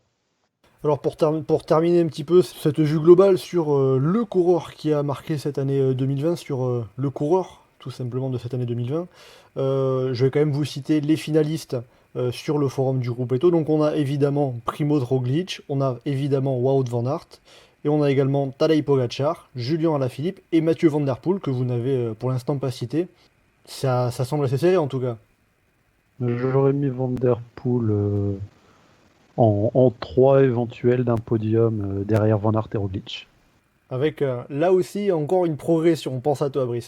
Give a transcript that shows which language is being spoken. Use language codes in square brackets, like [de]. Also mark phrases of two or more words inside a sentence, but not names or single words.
[fr] Alors pour terminer un petit peu cette vue globale sur le coureur qui a marqué cette année 2020, sur le coureur tout simplement de cette année 2020, je vais quand même vous citer les finalistes sur le forum du groupe Eto. Donc on a évidemment Primoz Roglic, on a évidemment Wout van Aert, et on a également Tadej Pogačar, Julian Alaphilippe et Mathieu Van Der Poel, que vous n'avez pour l'instant pas cité. Ça semble assez serré en tout cas. J'aurais mis Van Der Poel en 3 éventuels d'un podium derrière Van Aert et Roglic. Avec là aussi encore une progression, on pense à toi Brice.